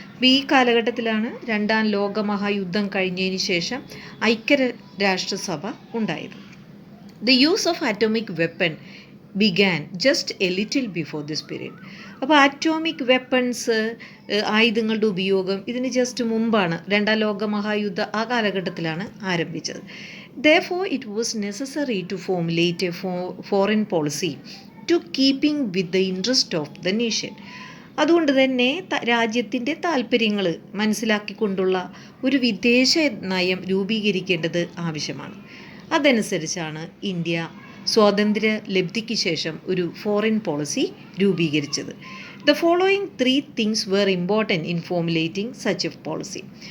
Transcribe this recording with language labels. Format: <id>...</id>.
<ml>ഈ കാലഘട്ടത്തിലാണ് 2ാം ലോകമഹായുദ്ധം കഴിഞ്ഞതിന് ശേഷം ഐക്യരാഷ്ട്രസഭ ഉണ്ടായത്.</ml> <en>The use of atomic weapon began just a little before this period.</en> <ml>അപ്പോൾ അറ്റോമിക് വെപ്പൺസ്, ആയുധങ്ങളുടെ ഉപയോഗം ഇതിന് ജസ്റ്റ് മുമ്പാണ്, 2ാം ലോകമഹായുദ്ധ ആ കാലഘട്ടത്തിലാണ് ആരംഭിച്ചത്.</ml> <en>Therefore it was necessary to formulate a foreign policy to keeping with the interest of the nation.</en> <ml>അതുകൊണ്ട് തന്നെ രാജ്യത്തിൻ്റെ താല്പര്യങ്ങൾ മനസ്സിലാക്കിക്കൊണ്ടുള്ള ഒരു വിദേശ നയം രൂപീകരിക്കേണ്ടത് ആവശ്യമാണ്. അതനുസരിച്ചാണ് ഇന്ത്യ സ്വാതന്ത്ര്യ ലബ്ധിക്ക് ശേഷം ഒരു ഫോറിൻ പോളിസി രൂപീകരിച്ചത്.</ml> <en>The following 3 things were important in formulating such a policy.</en>